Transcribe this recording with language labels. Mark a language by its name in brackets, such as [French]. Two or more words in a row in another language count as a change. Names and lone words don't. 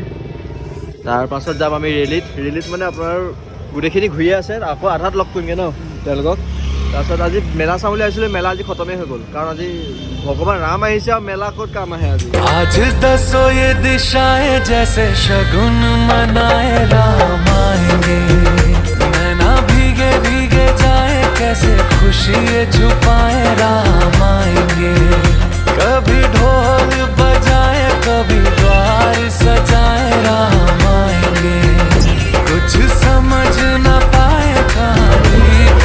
[Assamese] তাৰ পাছত যাম আমি ৰেলীত মানে আপোনাৰ গোটেইখিনি ঘূৰিয়ে আছে আকৌ আধাত লগ কৰিমগৈ ন তেওঁলোকক। তাৰপিছত আজি মেলা চাম বুলি আহিছিলোঁ মেলা আজি খতমেই হৈ গ'ল কাৰণ আজি ভগৱান ৰাম আহিছে আৰু মেলা ক'ত কাম আহে আজি। [Hindi] आज दसो ये दिशाएं जैसे शगुन मनाए राम आएंगे नैना भीगे भीगे जाए कैसे खुशी ये छुपाए राम आएंगे कभी ढोल बजाए कभी द्वार सजाए राम आएंगे कुछ समझ न पाए कहानी